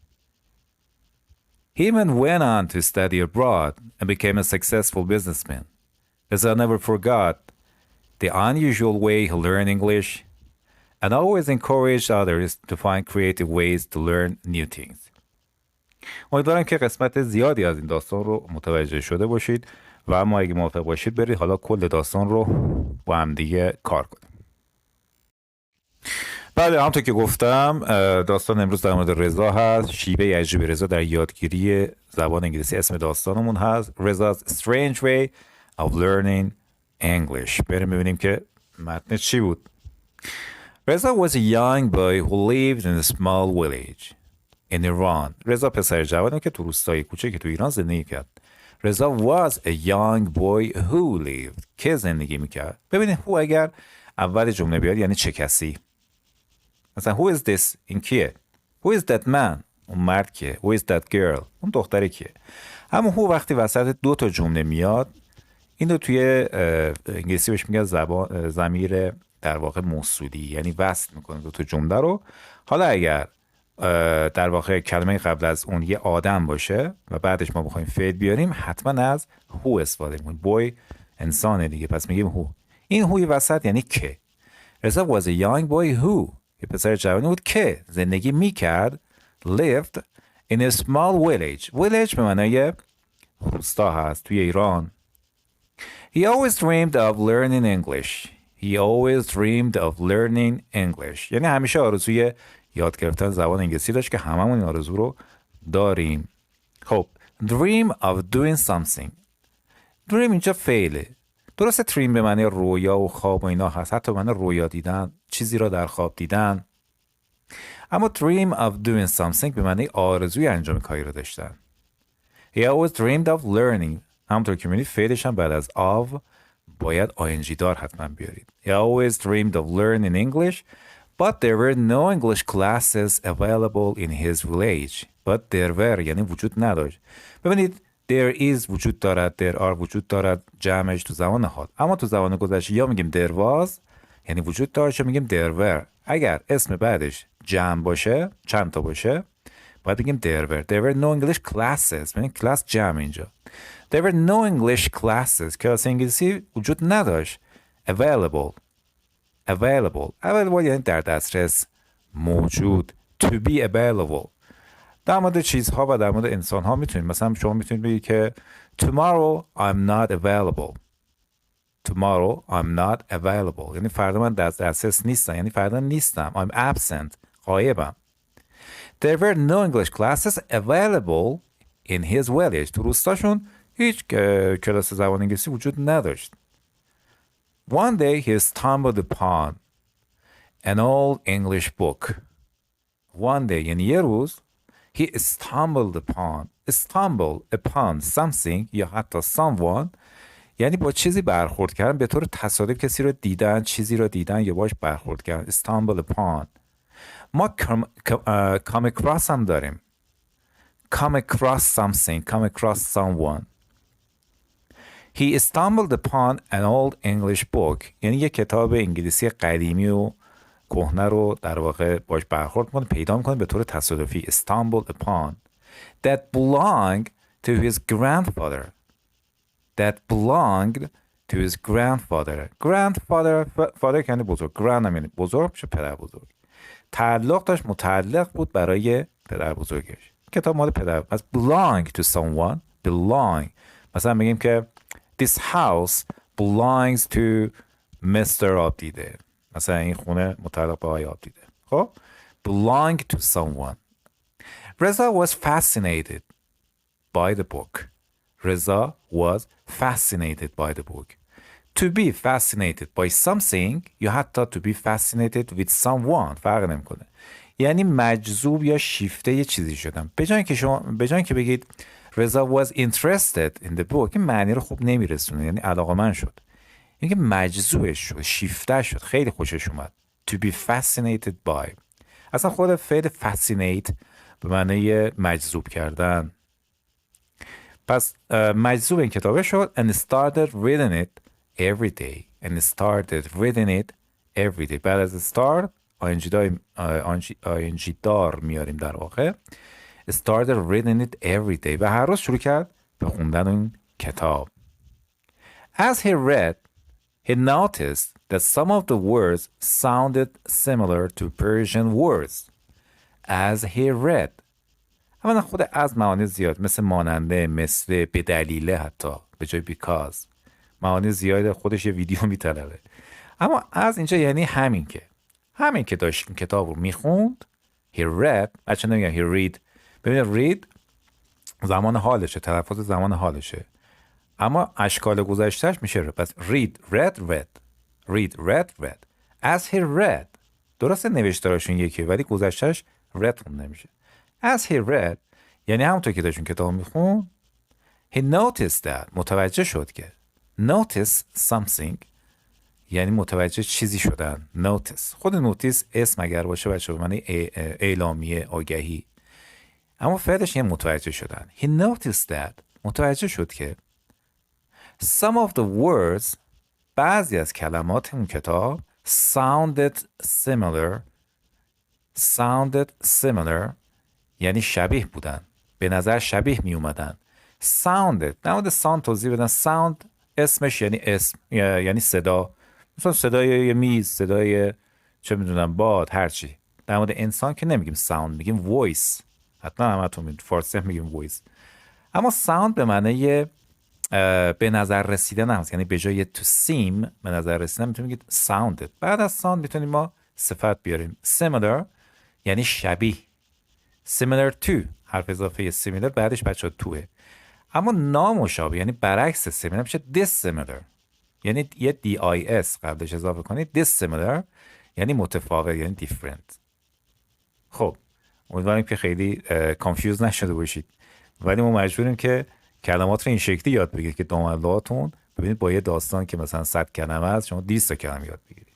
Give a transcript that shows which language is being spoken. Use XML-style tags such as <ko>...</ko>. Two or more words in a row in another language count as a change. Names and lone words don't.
<en>He even went on to study abroad and became a successful businessman. Reza never forgot the unusual way he learned English and always encouraged others to find creative ways to learn new things.</en> <fa>امیدوارم که قسمت زیادی از این داستان رو متوجه شده باشید و اما اگه موافق باشید برید حالا کل داستان رو با هم دیگه کار کنیم. بله، همونطور که گفتم داستان امروز در مورد رضا هست. شیوه عجیب رضا در یادگیری زبان انگلیسی اسم داستانمون هست.</fa> <en>Reza's strange way of learning English.</en> <fa>بریم ببینیم که متن چی بود.</fa> <en>Reza was a young boy who lived in a small village in Iran.</en> <fa>رضا پسر جوانی که تو روستای کوچکی تو ایران زندگی کرد.</fa> <en>Reza was a young boy who lived.</en> <fa>که زندگی میکرد. ببینید who اگر اول جمله بیاد یعنی چه کسی.</fa> <en>مثلا who is this</en> <fa>این کیه؟</fa> <en>Who is that man؟</en> <fa>اون مرد کیه؟</fa> <en>Who is that girl؟</en> <fa>اون دختره کیه؟ همون who وقتی وسط دو تا جمله میاد اینو توی انگلیسی بهش میگن ضمیر در واقع موصولی، یعنی وصل میکنه دو تا جمله رو. حالا اگر در واقع کلمه قبل از اون یه آدم باشه و بعدش ما بخوایم فعل بیاریم حتما از who استفاده میکنیم. boy انسانه دیگه، پس میگیم who. این who وسط یعنی که.</fa> <en>Reza was a young boy who</en> <fa>یه پسر جوانی بود که زندگی میکرد</fa> <en>lived in a small village.</en> <fa>village به معنای روستا هست توی ایران.</fa> <en>He always dreamed of learning English. He always dreamed of learning English.</en> <fa>یعنی همیشه آرزوی یاد گرفتن زبان انگلیسی داشت که هممون این آرزو رو داریم.</fa> <en>خب dream of doing something.</en> <fa>dream اینجا فعله. درسته dream به معنی رویا و خواب و اینا هست، حتی به معنی رویا دیدن، چیزی را در خواب دیدن. اما</fa> <en>dream of doing something</en> <fa>به معنی آرزوی انجام کاری را داشتن.</fa> <en>He always dreamed of learning.</en> <fa>همونطور که می‌بینید فعلش هم بعد از of باید ing دار حتما بیارید.</fa> <en>He always dreamed of learning English, but there were no English classes available in his village. But there were</en> <fa>یعنی وجود نداشت. ببینید</fa> <en>there is</en> <fa>وجود دارد،</fa> <en>there are</en> <fa>وجود دارد، جمعش تو زمان حال. اما تو زمان گذشته یا میگیم</fa> <en>there was</en> <fa>یعنی وجود داشت یا میگیم</fa> <en>there were.</en> <fa>اگر اسم بعدش جمع باشه، چند تا باشه، باید بگیم</fa> <en>there were. There were no English classes.</en> <fa>ببینید کلاس جمع اینجا.</fa> <en>There were no English classes.</en> <fa>کلاس انگلیسی وجود نداشت. Available یعنی در دسترس، موجود.</fa> <en>To be available.</en> <fa>در مورد چیزها و در مورد انسان ها میتونید مثلا شما میتونید بگید که</fa> <en>tomorrow I'm not available.</en> <fa>یعنی فردا من در دسترس نیستم، یعنی فردا نیستم.</fa> <en>I'm absent. غایبم. There were no English classes available in his village.</en> <fa>تو روستاشون هیچ کلاس زبان انگلیسی وجود نداشت.</fa> <en>One day he stumbled upon an old English book one day</en> <fa>یعنی یه روز</fa> <en>he stumbled upon something</en> <fa>یا حتی someone یعنی با چیزی برخورد کردن، به طور تصادف کسی رو دیدن، چیزی رو دیدن یا باش برخورد کردن.</fa> <en>stumble upon. ما come across</en> <fa>هم داریم.</fa> <en>come across something, come across someone. He stumbled upon an old English book</en> <fa>یعنی یه کتاب انگلیسی قدیمی و کهنه رو در واقع باش برخورد میکنه، پیدا میکنه به طور تصادفی.</fa> <en>stumbled upon that belonged to his grandfather. that belonged to his grandfather.</en> <fa>father یعنی بزرگ. grand یعنی بزرگ، میشه پدر بزرگ. تعلق داشت، متعلق بود برای پدر بزرگش. کتاب مال پدر. از</fa> <en>belong to someone. belong</en> <fa>مثلا میگیم که</fa> <en>this house belongs to Mr.</en> <fa>آبدیده. مثلا این خونه متعلق به آقای آبدیده.</fa> <en>خب belong to someone. Reza was fascinated by the book. Reza was fascinated by the book. To be fascinated by something</en> <fa>یا حتی</fa> <en>to be fascinated with someone</en> <fa>فرق نمیکنه. یعنی مجذوب یا شیفته یه چیزی شدم. به جای که بگید</fa> <en>Reza was interested in the book</en> <fa>این معنی رو خوب نمیرسونه، یعنی علاقه‌مند شد. یعنی که مجذوبش شد، شیفته شد، خیلی خوشش اومد.</fa> <en>To be fascinated by.</en> <fa>اصلا خود فعل fascinate به معنی مجذوب کردن. پس مجذوب این کتابه شد</fa> <en>and started reading it every day.</en> <fa>بعد از start ING دار میاریم در واقع.</fa> <en>started reading it every day</en> <fa>و هر روز شروع کرد به خوندن این کتاب.</fa> <en>As he read, he noticed that some of the words sounded similar to Persian words. As he read.</en> <fa>اولا خود از معانی زیاد، مثل ماننده، مثل به دلیله، حتی به جای because معانی زیاد خودش یه ویدیو میطلبه. اما از اینجا یعنی همین که داشت این کتاب رو میخوند.</fa> <en>he read.</en> <fa>بچه نمیگن</fa> <en>he read.</en> <fa>ببینید read زمان حالشه، تلفظ زمان حالشه، اما اشکال گذشتهش میشه پس read.</fa> <en>as he read.</en> <fa>درسته نوشتارشون یکیه ولی گذشتهش read خونده نمیشه. as he read یعنی همونطور که داشتون کتاب میخون.</fa> <en>he noticed that</en> <fa>متوجه شد که</fa> <en>notice something</en> <fa>یعنی متوجه چیزی شدن. notice خود نوتیس اسم اگر باشه بچه به معنی اعلامیه، آگهی، اما فعلش یعنی متوجه شدن.</fa> <en>he noticed that</en> <fa>متوجه شد که</fa> <en>some of the words</en> <fa>بعضی از کلمات اون کتاب</fa> <en>sounded similar</en> <fa>یعنی شبیه بودن، به نظر شبیه می اومدن. sounded در مورد sound توضیح بدن. sound اسمش یعنی اسم، یعنی صدا، مثلا صدای یه میز، صدای چه میدونم باد، هرچی. در مورد انسان که نمیگیم sound، میگیم voice. حتما همتون میگیم فارسی هم میگیم voice. اما sound به معنی به نظر رسیدن هست، یعنی به جای</fa> <en>to seem</en> <fa>به نظر رسیدن میتونیم بگید sounded. بعد از sound میتونیم ما صفت بیاریم. similar یعنی شبیه.</fa> <en>similar to</en> <fa>حرف اضافه similar بعدش بچه توه. اما نامشابه یعنی برعکس similar میشه dissimilar، یعنی یه dis قبلش اضافه کنید. dissimilar یعنی متفاوت، یعنی different. خب امیدوارم که خیلی کانفیوز نشده باشید، ولی ما مجبوریم که کلمات رو این شکلی یاد بگیرید که دوملهاتون ببینید با یه داستان که مثلا 100 کلمه است شما 200 کلمه یاد بگیرید.</fa>